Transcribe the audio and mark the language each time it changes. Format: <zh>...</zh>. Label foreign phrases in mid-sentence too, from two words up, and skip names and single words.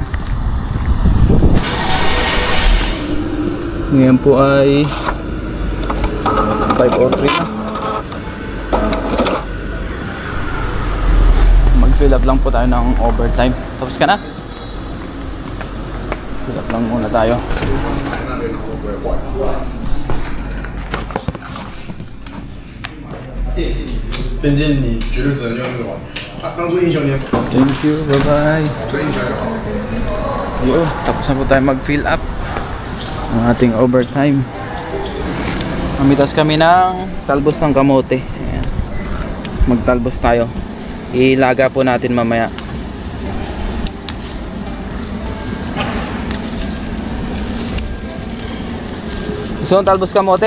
<tl>Ngayon po ay 5:03 na. Mag-</tl> <en>fill up</en> <tl>lang po tayo ng overtime. Tapos ka na?</tl> <en>Fill up</en> <tl>lang muna tayo.</tl> <zh>边界你绝对只能用那个嘛，当做英雄联盟，</zh> <en>Thank you, bye-bye.</en> <zh>所以你加油。</zh> <tl>Yo, tapos na po tayo mag-</tl> <en>fill up</en> <tl>ang ating overtime. Mamitas kami ng talbos ng kamote. Ayan. Magtalbos tayo. Ilaga po natin mamaya. Gusto mong talbos kamote?</tl>